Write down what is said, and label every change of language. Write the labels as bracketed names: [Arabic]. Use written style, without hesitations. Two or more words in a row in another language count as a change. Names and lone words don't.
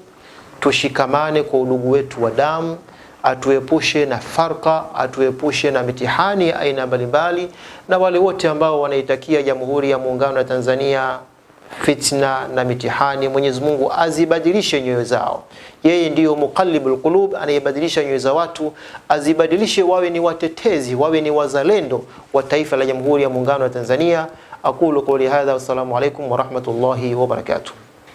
[Swahili] Tushikamane kwa udugu wetu wa damu. Atuepushe na farqa, atuepushe na mitihani ya aina mbalimbali, na wale wote ambao wanaitakia Jamhuri ya Muungano wa Tanzania fitna na mitihani, Mwenyezi Mungu azibadilishe nyoyo zao. Yeye ndiyo [Arabic] مقلب القلوب, [Swahili] anayebadilisha nyoyo za watu, azibadilishe wawe ni watetezi, wawe ni wazalendo wa taifa la Jamhuri ya Muungano wa Tanzania. [Arabic] أقول قولي هذا، والسلام عليكم ورحمة الله وبركاته.